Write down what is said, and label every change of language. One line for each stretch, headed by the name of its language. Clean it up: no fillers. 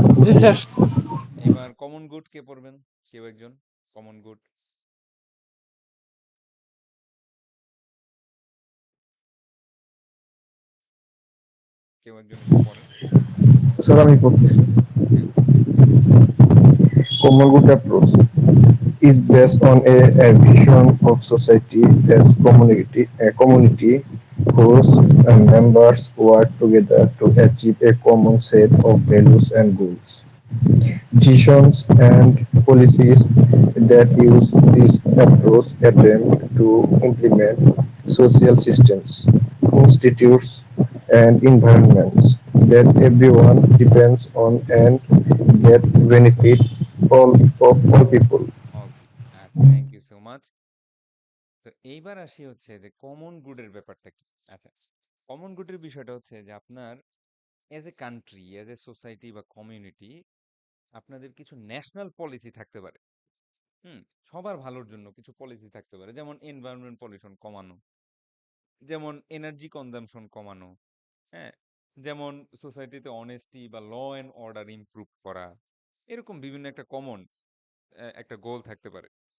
Bangla: জি sir. এবার common good কে পড়বেন? কেউ একজন কমন গুড, কেউ একজন একটু পড়েন। Sir, আমি পড়তেছি। হ্যাঁ,
English: Common good approach is based on a vision of society as a community whose members work together to achieve a common set of values and goals. Decisions and policies that use this approach attempt to implement social systems, institutes, and environments that everyone depends on and that benefit all people. All people. আচ্ছা, thank you so much.
Bangla: তো এইবার আসি হচ্ছে যে common গুডের ব্যাপারটা কি। আচ্ছা, common গুডের বিষয়টা হচ্ছে যে আপনার as a country, as a society বা কমিউনিটি, আপনাদের কিছু ন্যাশনাল পলিসি থাকতে পারে। হুম, সবার ভালোর জন্য কিছু পলিসি থাকতে পারে, যেমন এনভায়রনমেন্ট পলিউশন কমানো, যেমন এনার্জি কনজাম্পশন কমানো, হ্যাঁ, যেমন সোসাইটিতে অনেস্টি বা ল অ্যান্ড অর্ডার ইমপ্রুভ করা, এরকম বিভিন্ন একটা কমন একটা গোল থাকতে পারে।